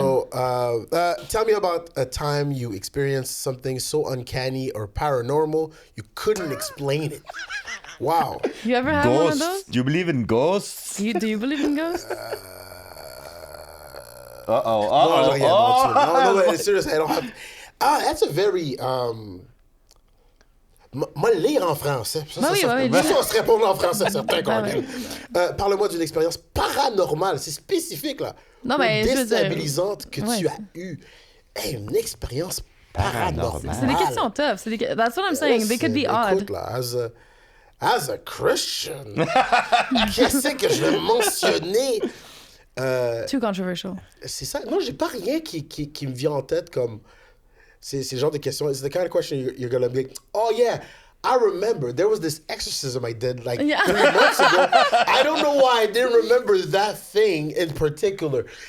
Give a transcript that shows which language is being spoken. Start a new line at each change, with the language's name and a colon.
English: So, tell me about a time you experienced something so uncanny or paranormal you couldn't explain it. Wow. You ever had one of those? Do you believe in ghosts? Do you believe in ghosts? No, seriously, I don't have. That's a very.
French: Moi, lire en français. Ça, on se répond en français, certain. Parle-moi d'une expérience paranormale. C'est spécifique, là. Non, mais déstabilisante que tu as eue. Hey, une expérience Paranormal. C'est des questions tough.
English: That's what I'm saying. They could be odd.
French: Écoute, là,
English: as a Christian,
French: qu'est-ce que je vais mentionner?
English: Too controversial.
French: C'est ça. Non, j'ai pas rien qui me vient en tête comme... C'est le genre de question.
English: It's the kind of question you're going to be like, oh yeah, I remember there was this exorcism I did like 3 months ago. I don't know why I didn't remember that thing in particular.